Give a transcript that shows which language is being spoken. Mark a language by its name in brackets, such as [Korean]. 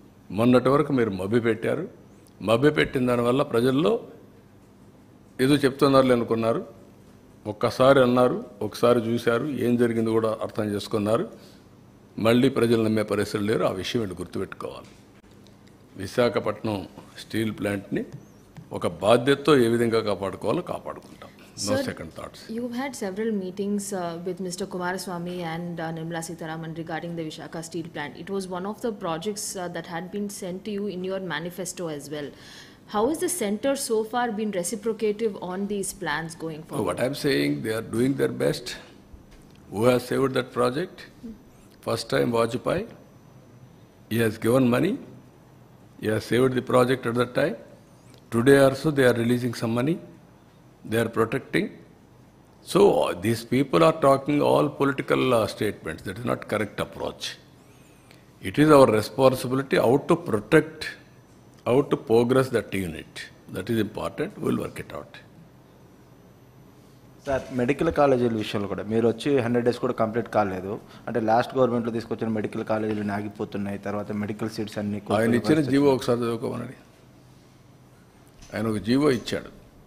[Telugu] మొన్నటి వరకు మీరు మభ్యపెట్టారు. మభ్యపెట్టిన దానివల్ల ప్రజల్లో ఏదో చెప్తున్నారు అనుకున్నారు. ఒక్కసారి అన్నారు, ఒకసారి చూశారు, ఏం జరిగింది కూడా అర్థం చేసుకున్నారు. మళ్ళీ ప్రజలు నమ్మే పరిస్థితులు లేరు. ఆ విషయం వీళ్ళు గుర్తుపెట్టుకోవాలి. విశాఖపట్నం స్టీల్ ప్లాంట్ని ఒక బాధ్యతతో ఏ విధంగా కాపాడుకోవాలో కాపాడుకుంటాం. [English] No second thoughts. You've had several meetings with Mr. Kumaraswamy and Nirmala Sitharaman regarding the Visakhapatnam steel plant. It was one of the projects that had been sent to you in your manifesto as well. How has the centre so far been reciprocative on these plans going forward? What I'm saying, they are doing their best. Who has saved that project? First time Vajpayee. He has given money. He has saved the project at that time. Today also they are releasing some money. They are protecting. So these people are talking all political statements. That is not correct approach. It is our responsibility how to protect, how to progress that unit. That is important. We will work it out. [Telugu] Sir, medical కాలేజీల విషయంలో కూడా మీరు వచ్చి 100 days కూడా complete కాలేదు. అంటే last గవర్నమెంట్లో తీసుకొచ్చిన మెడికల్ కాలేజీలు ఆగిపోతున్నాయి. తర్వాత మెడికల్ సీట్స్ అన్ని ఆయన ఇచ్చిన జీవో ఒకసారి చదువుకోమని. ఆయన ఒక జీవో ఇచ్చాడు.